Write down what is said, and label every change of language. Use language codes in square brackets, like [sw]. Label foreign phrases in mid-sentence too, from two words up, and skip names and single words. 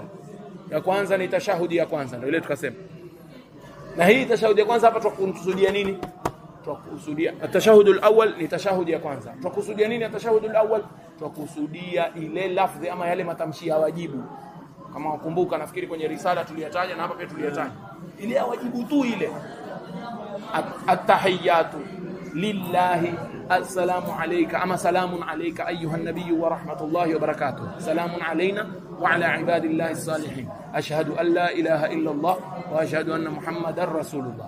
[sw] Ya kwanza ni tashahudi ya kwanza, ndio ile tukasema. Na hii tashahudi ya kwanza hapa tunakusudia nini? Tunakusudia [ar] التشهد الأول [sw] ni tashahudi ya kwanza. Tunakusudia nini [ar] التشهد الأول? [sw] Tunakusudia ile lafzi ama yale matamshi ya wajibu. Kama ukumbuka nafikiri kwenye risala tuliyataja na hapa pia tuliyataja. Ile ya wajibu tu ile. [ar] التحيات لله السلام عليك أما سلام عليك أيها النبي ورحمة الله وبركاته. سلام علينا وعلى عباد الله الصالحين. أشهد أن لا إله إلا الله وأشهد أن محمدا رسول الله.